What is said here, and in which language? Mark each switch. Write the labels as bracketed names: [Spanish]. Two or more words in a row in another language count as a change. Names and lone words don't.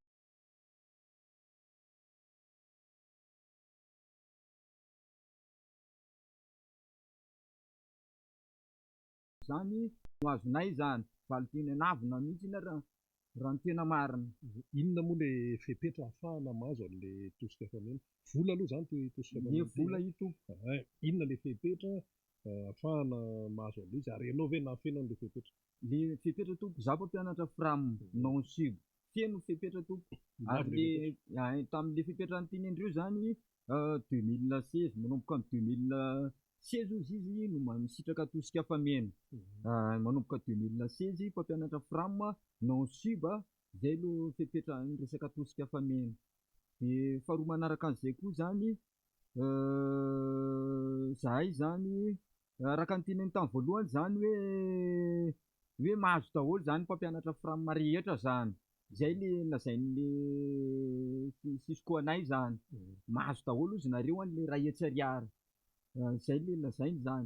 [Malagasy] zany no azonay zany valo teny anavona mihitsy iny raha ny tena marina. Inona moa le fepetra ahafahana mahazo an'ilay tosika fameno? Vola aloha zany tosika Le fameno. vola ito Inona le fepetra ahafahana mahazo an'ilay izy ary ianao ve nahafeno an'ilay fepetra? le fepetra tompo za mpampianatra frame [French] non sub [Malagasy] feno fepetra tompo ary le tamin'le fepetra nytenendreo zany 2016 manomboka amin'ny 2016 ozy izy no misitraka tosika fameno. Manomboka 2016 mpampianatra frame [French] non sub [Malagasy] zay lo fepetra ny resaka tosika fameno. De faharoa manaraka an'izay koa zany zahay zany araka ny teneny tamin'ny voalohany zany hoe mahazo daholo zany mpampianatra frame rehetra zany, zay le lazain'le fisiko anay zany, mahazo daholo ozy nareo an'le ray hetsy ariary, zay le lazainy zany.